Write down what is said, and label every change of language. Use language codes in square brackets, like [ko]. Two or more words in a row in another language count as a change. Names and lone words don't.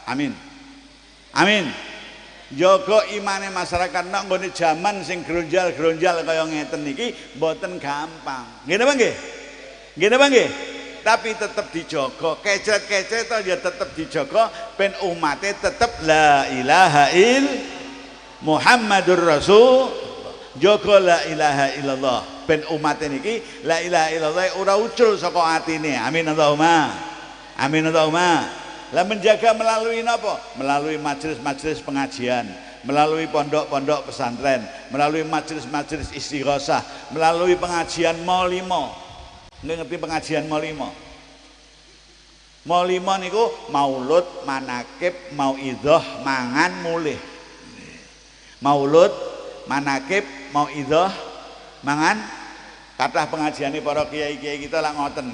[ar] آمين. آمين. [jv] Jaga imane masyarakat nek nggone jaman sing gronjal-gronjal kaya ngeten niki mboten gampang. Nggih napa nggih? Nggih napa nggih? Tapi tetep dijaga, kecret-kecret ya tetep dijaga ben umate tetep [ar] لا إله محمد رسول. [jv] Jaga [ar] لا إله إلا الله [jv] ben umate niki [ar] لا إله إلا الله [jv] ora ucul saka atine. [ar] آمين اللهم. آمين اللهم. [jv] Lah [id] menjaga melalui [jv] napa? [id] Melalui majelis-majelis pengajian, melalui pondok-pondok pesantren, melalui majelis-majelis istighosah, melalui pengajian Maulimo. [jv] Ngerti pengajian Maulimo? Maulimo niku maulud, manakib, mauidhah, mangan, mulih. Maulud, manakib, mauidhah, mangan. Kathah pengajiane para kiai-kiai kita lak ngoten.